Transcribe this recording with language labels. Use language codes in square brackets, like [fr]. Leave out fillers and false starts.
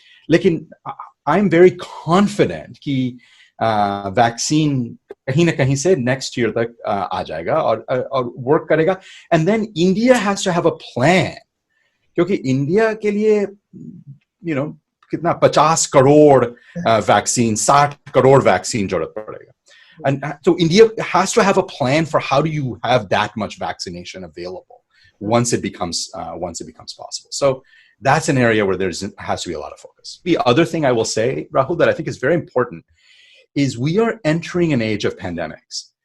[hi] लेकिन [en] I'm very confident [hi] कि vaccine कहीं ना कहीं से [en] next year [hi] तक आ जाएगा और work करेगा. [en] And then India has to have a plan. [hi] क्योंकि इंडिया के लिए कितना 50 करोड़ वैक्सीन, 60 करोड़ वैक्सीन जरूरत पड़ेगा. [en] And so India has to have a plan for how do you have that much vaccination available once it becomes possible. So that's an area where has to be a lot of focus. The other thing I will say, Rahul, that I think is very important is we are entering an age of pandemics.